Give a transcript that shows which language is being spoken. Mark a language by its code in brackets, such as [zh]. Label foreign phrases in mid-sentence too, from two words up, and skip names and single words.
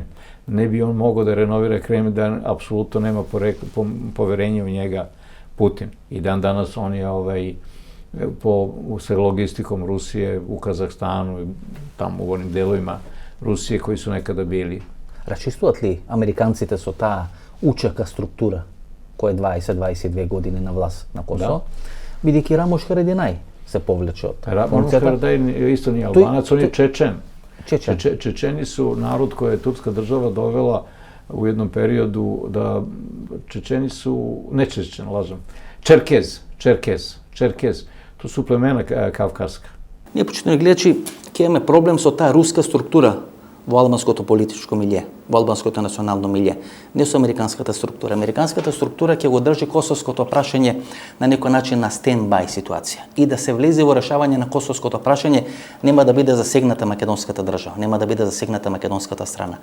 [sr] Ne bi on mogao da renovira Kremlj da apsolutno nema poverenja u njega Putin. I dan danas on je sa logistikom Rusije u Kazahstanu i tamo u onim delovima Rusije koji su nekada bili. [mk] Razčistуват li Американците со таа учака структура која е 20-22 години на власт на Косово, бидејќи Рамош Харадинај се повлече од [sr] Рамош Харадинaj isto nije Albanac, on je Čečen. Čečeni su narod koje je turska država dovela u jednom periodu da Čečeni su, ne Čečen, lažem, Čerkez. To su plemena kavkaska. [mk] Ние почитуваме гледачи, ќе имаме проблем со таа руска структура во албанското политичко милје, во албанското национално милје, не со американската структура. Американската структура ќе го држи косовското прашање на некој начин на стендбај ситуација. И да се влезе во решавање на косовското прашање, нема да биде засегната македонската држава, нема да биде засегната македонската страна.